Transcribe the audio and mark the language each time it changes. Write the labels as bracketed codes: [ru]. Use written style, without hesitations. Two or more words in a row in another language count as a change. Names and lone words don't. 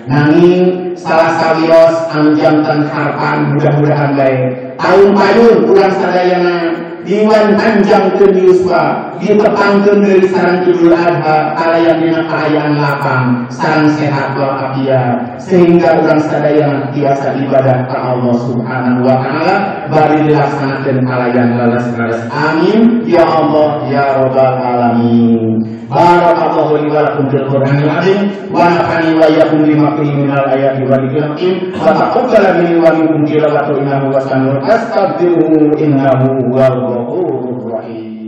[su] Nanging salah sawios anu janten harapan mudah-mudahan bae taun payun urang sadayana diwan panjangkeun yuswa ditepangkeun deui sareng Idul Adha kalayan dina kaayaan lapang sareng sehat walafiat sehingga urang sadayana tiasa ibadah ka Allah [ar] سبحانه وتعالى [su] bari dilaksanakeun kalayan leres-leres. [ar] آمين يا الله يا رب العالمين. بارك الله لي ولكم في القرآن العظيم ونفعني وإياكم بما فيه من الآيات والذكر الحكيم وتقبل مني ومنكم تلاوته إنه هو السميع أستغفره إنه هو الغفور الرحيم.